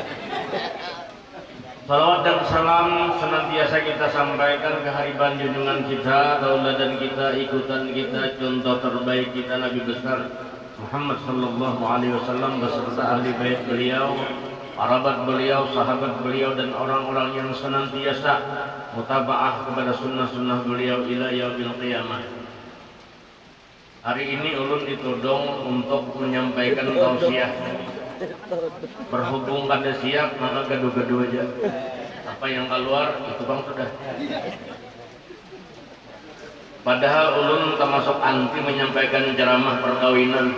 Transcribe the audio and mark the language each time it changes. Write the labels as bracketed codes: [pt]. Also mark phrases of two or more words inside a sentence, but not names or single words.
[id] Salawat dan salam senantiasa kita sampaikan ke hariban junjungan kita, tauladan kita, ikutan kita, contoh terbaik kita, Nabi besar Muhammad [ar] صلى الله عليه وسلم [id] beserta ahli bait beliau, arabat beliau, sahabat beliau, dan orang-orang yang senantiasa mutabaah kepada sunnah-sunnah beliau [ar] إلى يوم القيامة. [bjn] Hari ini ulun ditodong untuk menyampaikan tausiah. Berhubung kada siap, maka gaduh-gaduh aja. Apa yang keluar itu bang sudah. Padahal ulun termasuk anti menyampaikan ceramah perkawinan.